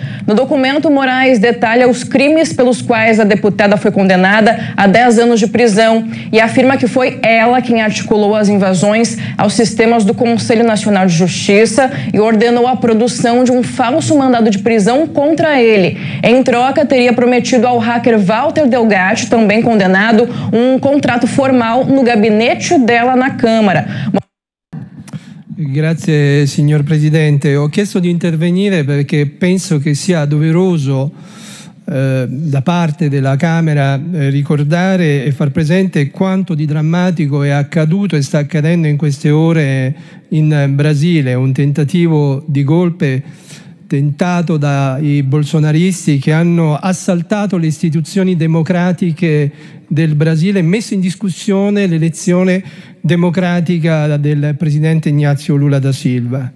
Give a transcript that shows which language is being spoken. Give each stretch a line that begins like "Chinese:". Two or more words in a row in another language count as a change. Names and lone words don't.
Portuguese: No documento, Moraes detalha os crimes pelos quais a deputada foi condenada a 10 anos de prisão e afirma que foi ela quem articulou as invasões aos sistemas do Conselho Nacional de Justiça e ordenou a produção de um falso mandado de prisão contra ele. Em troca, teria prometido ao hacker Walter Delgatti, também condenado, um contrato formal no gabinete dela na Câmara.
Italian: Grazie signor Presidente. Ho chiesto di intervenire perché penso che sia doveroso da parte della Camera ricordare e far presente quanto di drammatico è accaduto e sta accadendo in queste ore in Brasile, un tentativo di golpe tentato dai bolsonaristi che hanno assaltato le istituzioni democratiche del Brasile e messo in discussione l'elezione democratica del presidente Ignazio Lula da Silva.